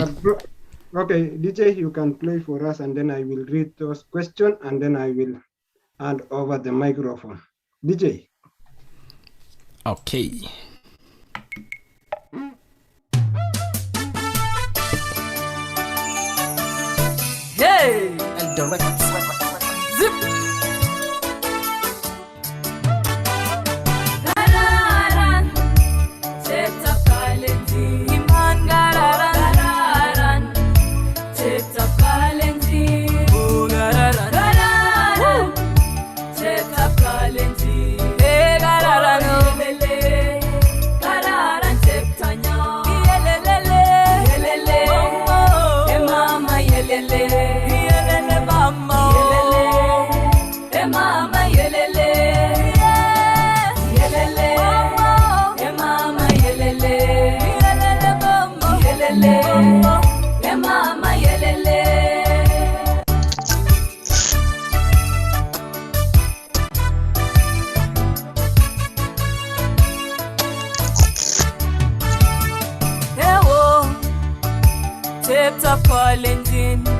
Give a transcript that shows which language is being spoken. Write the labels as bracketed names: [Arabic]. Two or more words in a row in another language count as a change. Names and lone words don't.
[English] Okay, DJ, you can play for us, and then I will read those questions, and then I will hand over the microphone. DJ. Okay. Hey, and direct. Zip. [Kalenjin] Gararan, Cheta Kalenjin. Iman gararan, Cheta Kalenjin. Oh, gararan, gararan, Cheta Kalenjin. Hey, gararan, yelele, gararan, Cheta nyo. Yelele, yelele, oh, hey mama, yelele. Yelele, mama, yelele, hey mama, yelele. Yelele, mama, hey mama, yelele. Yelele, mama, yelele, hey mama, yelele. Hewo, Cheta Kalenjin.